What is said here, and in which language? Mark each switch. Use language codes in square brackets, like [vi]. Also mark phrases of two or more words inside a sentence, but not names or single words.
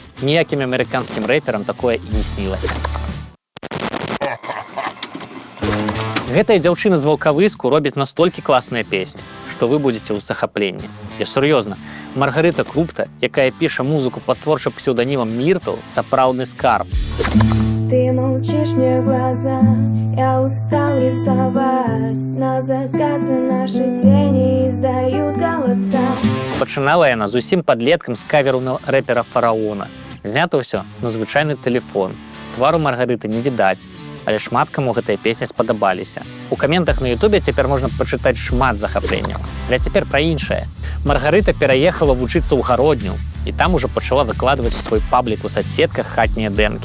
[be] Ніякім амерыканскім рэперам такое і не снілася. Гэтая дзяўчына з Ваўкавыску робіць настолькі класныя песні, што вы будзеце ў захапленні. Я сур'ёзна, Маргарыта Крупта, якая піша музыку пад творчым псеўданімам Міртл, сапраўдны скарб. [ru] Ты молчишь мне в глаза, я устал рисовать, на закате наши тени издают голоса. [be] Пачынала яна зусім падлеткам з каверу на рэпера Фараона. Знята ўсё на звычайны тэлефон. Твару Маргарыты не відаць, але шмат каму гэтыя песні спадабаліся. У каментах на Ютубе цяпер можна пачытаць шмат захапленняў. Але цяпер пра іншае. Маргарыта пераехала вучыцца ў Гародню, і там ужо пачала выкладваць у свой паблік у садсетках хатнія дэмкі.